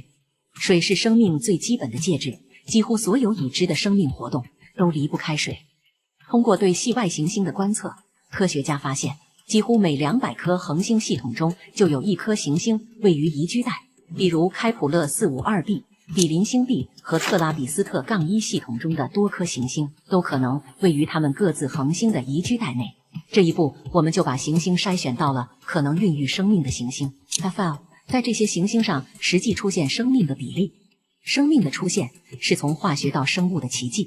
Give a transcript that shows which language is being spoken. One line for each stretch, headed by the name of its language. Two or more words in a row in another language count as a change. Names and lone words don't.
Chinese: 水是生命最基本的介質，幾乎所有已知的生命活動都離不開水。通過對系外行星的觀測，科學家發現，幾乎每200顆恆星系統中就有1顆行星位於宜居帶， 比如開普勒452b、比鄰星 B 和特拉比斯特-1系統中的多顆行星，都可能位於它們各自恆星的宜居帶內。這一步，我們就把行星篩選到了可能孕育生命的行星。在這些行星上實際出現生命的比例。生命的出現是從化學到生物的奇蹟。